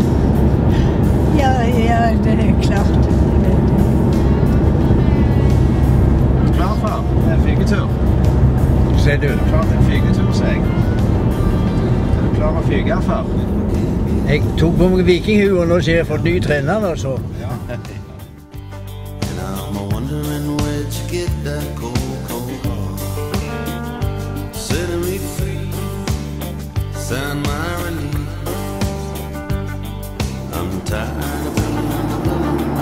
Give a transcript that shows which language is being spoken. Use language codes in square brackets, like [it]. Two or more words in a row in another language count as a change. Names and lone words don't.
[no] Ja, det er klart. Klar, far? Det er en flygetur. Sier du, klar til en flygetur, sier jeg. Er du klar å flyge, far? Jeg tok på meg vikinghue, og nå ser jeg fått ny trener, altså. Ja. [en] And I'm wondering where'd you get that cold, cold heart? Setting me free, sign my release. I'm tired of being alone.